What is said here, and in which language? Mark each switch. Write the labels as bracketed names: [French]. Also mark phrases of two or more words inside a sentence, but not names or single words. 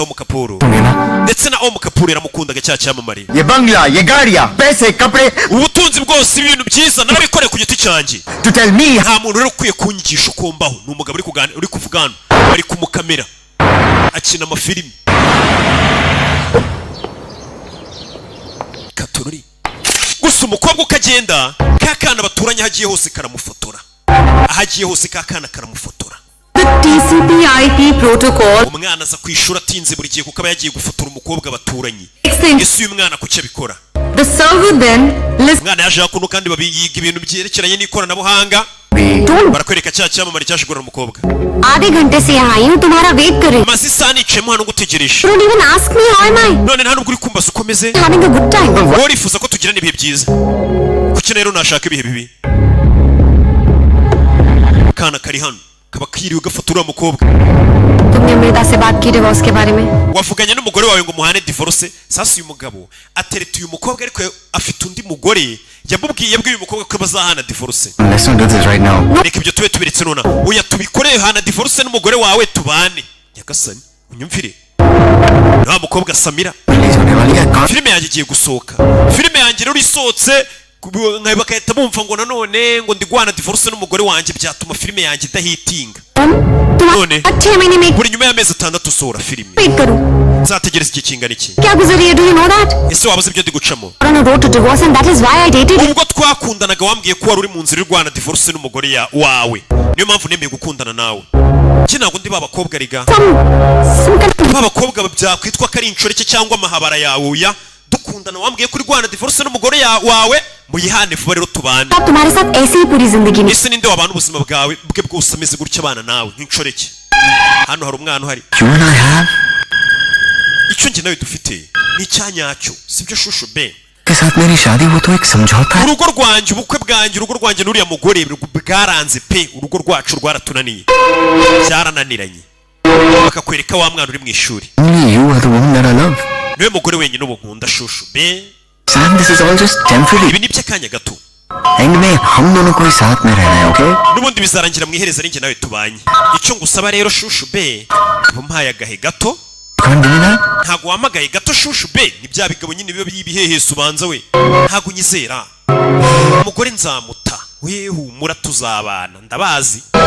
[Kinyarwanda] Om Kapuru [Hindi] सुनिए ना [Kinyarwanda] ndetse na Om Kapuru yaramukundaga cya cyamamare [Hindi] ये बंगला ये गाड़ियां पैसे कपड़े [Kinyarwanda] ubutunzi bwose ibintu byiza narabikoreye ku giti cyanjye [English] to tell me [Kinyarwanda] nta muntu rero ukwiye kunyigisha uko mbaho ni umugabo uri kuvuga hano bari kumukamera akina amafilimi katorori gusa umukobwa ukagenda ka kana baturanye hagiye hose karamufotora ahagiye hose ka kana karamufotora [English] the TCP/IP protocol [Kinyarwanda] umwana aza ku ishuri atinze buri gihe kuko aba yagiye gufotora umukobwa baturanye [English] extends [Kinyarwanda] ese uyu mwana kuki abikora [English] the server then listen [Kinyarwanda] umwana yaje hakuno kandi babiyiga ibintu byerekeranye n'ikoranabuhanga barakwereka cya cyamamare cyaje kugura umukobwa [Hindi] आधे घंटे से यहाँ आई हूँ तुम्हारा वेट कर रही हूँ [Kinyarwanda] amaze isaha nicayemo hano ngutegereje [English] don't even ask me how am I [Kinyarwanda] none nta nubwo uri kumbaza uko meze [English] having a good time [Kinyarwanda] wowe urifuza ko tugirana ibihe byiza kuki rero nashaka ibihe bibi akana kari hano kaba kiriwe gafotora umukobwa [Hindi] तुमने अमृता से बात की डिवोर्स के बारे में [Kinyarwanda] wavuganye n'umugore wawe ngo muhane divorce sasa uyu mugabo atereta uyu mukobwa ariko afite undi mugore yabwiye uyu mukobwa ko bazahana divorce [English] let's not do this right now [Kinyarwanda] reka ibyo tube tubiretse nona oya tubikoreye hana divorce n'umugore wawe tubane nyagasani unyumvire nta mukobwa Samira [Hindi] रिलीज होने वाली है कौन [Kinyarwanda] filime yanjye igiye gusohoka filime yanjye rero isohotse bakahita bumva ngo nanone ngo ndigwana divorce n'umugore wanjye byatuma filime yanjye idahitinga [Hindi] तुम्हारे 6 महीने में [Kinyarwanda] buri nyuma y'amezi 6 usohora filime [Hindi] वेट करूँ [Kinyarwanda] nzategereza igihe kingana iki [Hindi] क्या गुजरी है [English] do you know that [Kinyarwanda] ese wabuze ibyo ndi gucamo [English] on a road to divorce and that is why I dated you [Kinyarwanda] ubwo twakundanaga wambwiye ko wari uri mu nzira irwana divorce n'umugore wawe niyo mpamvu nemeye gukundana nawe njye ntabwo ndi babakobwa riga [English] some kind of [Kinyarwanda] babakobwa byakwitwa ko ari inshoreke cyangwa amahabara yawe uya dukundana wambwiye ko urwana divorce n'umugore wawe muyihane vuba rero tubane [Hindi] आप तुम्हारे साथ ऐसे ही पूरी जिंदगी नहीं [Kinyarwanda] ese ninde wabana ubuzima bwawe bwe bwose ameze gutya abana nawe nk'inshoreke hano hari umwana uhari [English] you and I have [Kinyarwanda] icyo njye nawe dufite ni icyanyacyo sibyo shushu be [Hindi] के साथ मेरी शादी वो तो एक समझौता है [Kinyarwanda] urugo rwanjye ubukwe bwanjye urugo rwanjye n'uriya mugore bwaranze pe urugo rwacu rwaratunaniye byarananiranye bakakwereka wa mwana uri mu ishuri [English] only you are the woman that I love [Kinyarwanda] niwe mugore wenyine ubu nkunda shushu be [English] Sam this is all just temporary [Kinyarwanda] ibi ni by'akanya gato [Hindi] एंड में हम दोनों को ही साथ में रहना है, ओके? [Kinyarwanda] n'ubundi bizarangira mu iherezo ari njye nawe tubanye. Icyo ngusaba rero shushu be, umpaye agahe gato. Ntago wamagaye gato shushu be, ni bya bigabo nyine biba byibihehese ubanza we. Ntago nyizera. Umugore nzamuta. We humura tuzabana, ndabazi.